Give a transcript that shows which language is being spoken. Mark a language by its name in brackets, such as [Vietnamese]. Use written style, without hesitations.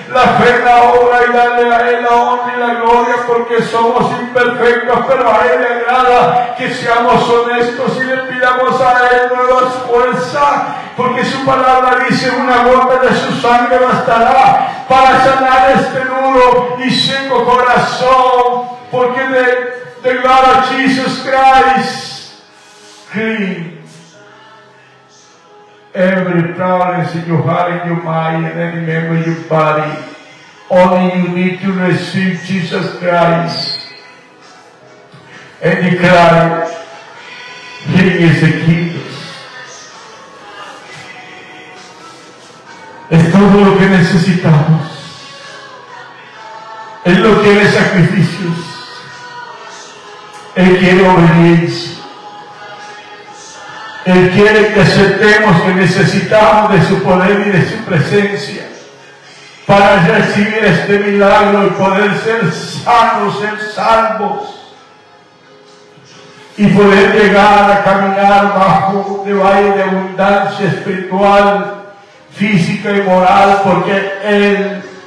[Spanish] la fe, la obra, y darle a Él la honra y la gloria, porque somos imperfectos, pero a Él le agrada que seamos honestos y le pidamos a Él nueva fuerza, porque su palabra dice: una gota de su sangre bastará para sanar este duro y seco corazón, porque [English] de God of Jesus Christ clean every problem in your heart, in your mind, and any member of your body. Only you need to receive Jesus Christ and declare He is the King. [Spanish] Es todo lo que necesitamos. Él no quiere sacrificios. Él quiere obediencia. Él quiere que aceptemos que necesitamos de su poder y de su presencia para recibir este milagro y poder ser sanos, ser salvos, y poder llegar a caminar bajo un valle de abundancia espiritual, física y moral, porque Él